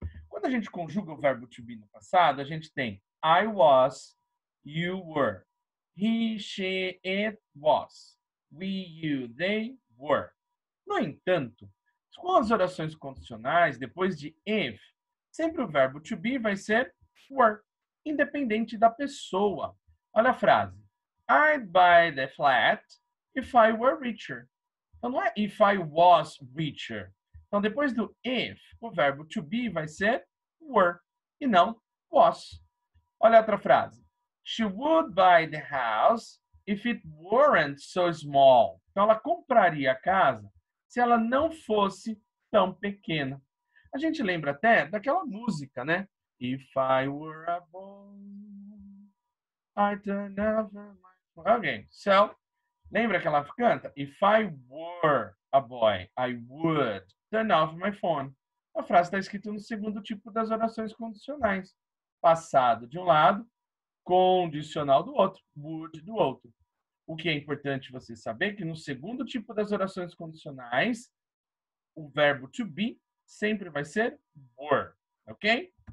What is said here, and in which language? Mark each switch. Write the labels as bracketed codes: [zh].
[pt] Quando a gente conjuga o verbo to be no passado, a gente tem [en] I was, you were. He, she, it was. We, you, they were. [pt] No entanto, com as orações condicionais, depois de if, sempre o verbo to be vai ser were, independente da pessoa. Olha a frase. [en] I'd buy the flat if I were richer. [pt] Então, não é [en] if I was richer. [pt] Então, depois do if, o verbo to be vai ser were e não was. Olha a outra frase. [en] She would buy the house if it weren't so small. [pt] Então, ela compraria a casa se ela não fosse tão pequena. A gente lembra até daquela música, né? [en] If I were a boy, I'd turn over my... [pt] Okay, so, lembra que ela canta? [en] If I were a boy, I would turn off my phone. [pt] A frase está escrita no segundo tipo das orações condicionais. Passado de um lado, condicional do outro, would do outro. O que é importante você saber que no segundo tipo das orações condicionais, o verbo to be sempre vai ser were, ok?